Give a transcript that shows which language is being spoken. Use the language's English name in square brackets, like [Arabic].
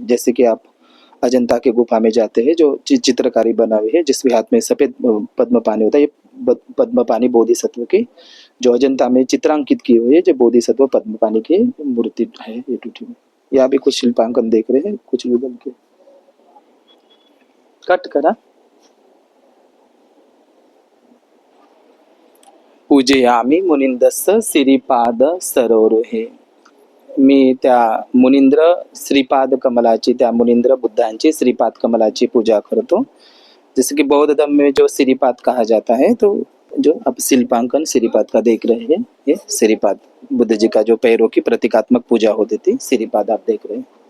[Hindi] जैसे कि आप अजंता के गुफा में जाते हैं, जो चित्रकारी बना हुई है जिसके हाथ में सफेद पद्म पानी होता है, ये पद्म पानी बोधिसत्व की जो अजंता में चित्रांकित की हुई है, जो बोधिसत्व पद्म पानी की मूर्ति है ये टूटी हुई। यहाँ भी कुछ शिल्पांकन देख रहे हैं, कुछ युगल के कट करा। [Pali] पूजयामी मुनिंदस्य श्रीपाद सरोरुहे। [Marathi] मी त्या मुनिंद्र श्रीपाद कमलाची, त्या मुनिंद्र बुद्धांची श्रीपाद कमलाची पूजा करतो। [Hindi] जैसे कि बौद्ध धर्म में जो श्रीपाद कहा जाता है, तो जो आप शिल्पांकन श्रीपाद का देख रहे हैं, ये श्रीपाद बुद्ध जी का जो पैरों की प्रतीकात्मक पूजा होती थी, श्रीपाद आप देख रहे हैं।